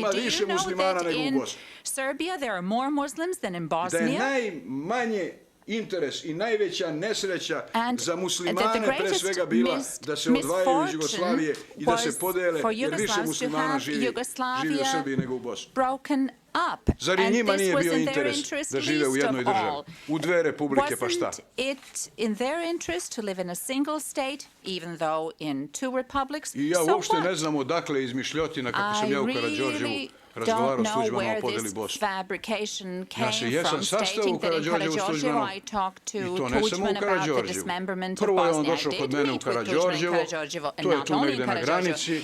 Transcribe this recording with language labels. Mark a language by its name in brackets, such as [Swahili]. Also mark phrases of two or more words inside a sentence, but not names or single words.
[English] Do you know that in Serbia there are more Muslims than in Bosnia? [Serbian] Interes i najveća nesreća za muslimane pre svega bila da se odvajaju iz Jugoslavije i da se podele, jer više muslimana živi u Srbiji nego u Bosni. Zar i njima nije bio interes da žive u jednoj državi, u dve republike, pa šta? [English] Wasn't it in their interest to live in a single state, even though in two republics? [Serbian] I ja uopšte ne znam odakle izmišljotina kako sam ja u Karađorđevu razgovarao s Tuđmanom o podeli Bosne. Ja se jesam sastao u Karađorđevu s Tuđmanom i to ne samo u Karađorđevu. Prvo je on došao kod mene u Karađorđevo, to je tu negde na granici.